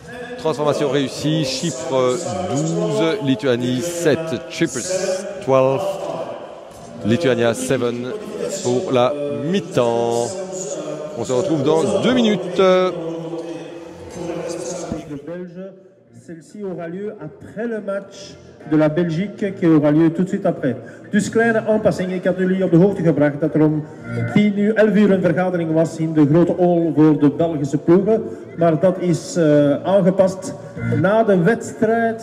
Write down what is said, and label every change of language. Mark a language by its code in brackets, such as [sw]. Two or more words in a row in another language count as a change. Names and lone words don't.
[fr] Transformation réussie, Chypre 12, Lituanie 7, Cyprus 12, Lituania 7 pour la mi-temps. On se retrouve dans 2 minutes. Celle-ci aura lieu après le match de la Belgique qui aura lieu tout de suite après. [nl] Dus kleine aanpassing. Ik had jullie op de hoogte gebracht dat er om 11 uur een vergadering was in de grote hall voor de Belgische ploegen. Maar dat is aangepast na de wedstrijd.